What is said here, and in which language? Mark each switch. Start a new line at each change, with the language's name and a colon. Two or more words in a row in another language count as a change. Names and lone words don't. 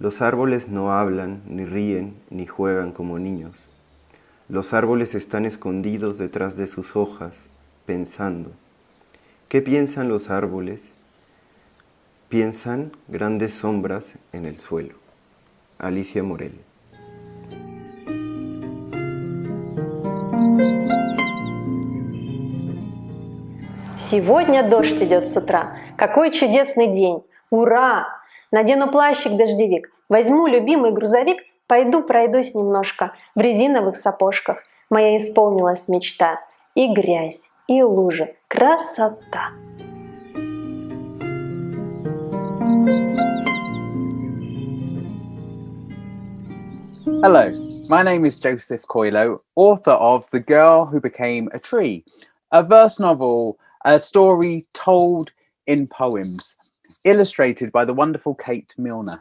Spanish: Los árboles no hablan, ni ríen, ni juegan como niños. Los árboles están escondidos detrás de sus hojas, pensando. ¿Qué piensan los árboles? Piensan grandes sombras en el suelo. Alicia Morel.
Russian: Сегодня дождь идет с утра. Какой чудесный день! Ура! Надену плащик-дождевик, возьму любимый грузовик, пойду пройдусь немножко в резиновых сапожках. Моя исполнилась мечта. И грязь, и лужи. Красота!
English: Hello, my name is Joseph COELHO, author of The Girl Who Became a Tree, a verse novel, a story told in poems, illustrated by the wonderful Kate Milner.